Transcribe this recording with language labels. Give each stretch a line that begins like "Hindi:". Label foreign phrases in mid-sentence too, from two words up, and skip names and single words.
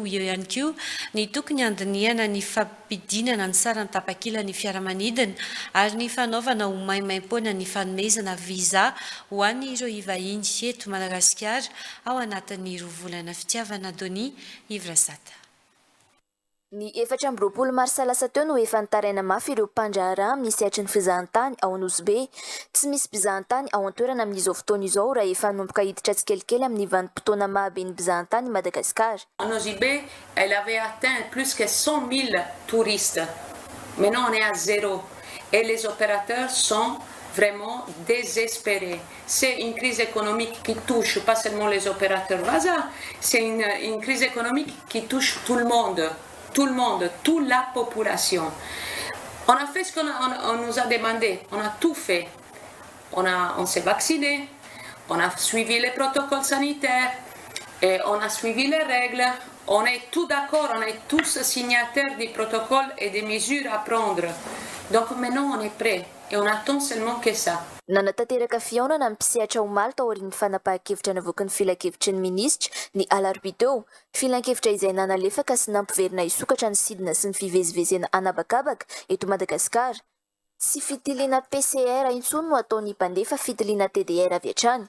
Malagasy: Eo ihany koa ny tokony andiniana ny fampidinana ny sarany tapakila ny fiaramanidina ary ny fanaovana ho maimaim-poana ny fanomezana viza ho an'ny ireo ivahiny eto Madagasikara ao anatin'ny roavolana fitiavana Dony Ivrasata. Ny 4 mars lasa teo no efa nitaraina mafy ireo mpandraharaha amin'ny sehatry ny fizahantany ao Nosy. Tsy misy mpizahantany ao an-toerana amin'izao fotoana izao raha efa nomboka hiditra tsikelikely amin'ny vanim-potoana mahaben'ny mpizahantany Madagasikara.
French: En Nosy, elle avait atteint plus que 100 000 touristes. Maintenant, on est à zéro. Et les opérateurs sont vraiment désespérés. C'est une crise économique qui touche pas seulement les opérateurs Vasa, c'est une crise économique qui touche tout le monde, toute la population. On a fait ce qu'on nous a demandé, on a tout fait. On s'est vacciné, on a suivi les protocoles sanitaires, et on a suivi les règles. On est tous d'accord, on est tous signataires des protocoles et des mesures à prendre. Donc maintenant on est prêt et on attend seulement que ça.
Malagasy: Nanatanteraka fihaonana mpisehatra ho maly tao aorian'ny fanapahan-kevitra navoaka ny filan-kevitry ny minisitra ny alarobia teo. Filan-kevitra izay nanalefaka sy nampiverina hisokatra ny sidina sy ny fivezivezena anabakabaka eto Madagasikara. Sy fitiliana PCR intsony no ataon'ny mpandefa fitiliana TDR avy hatrany.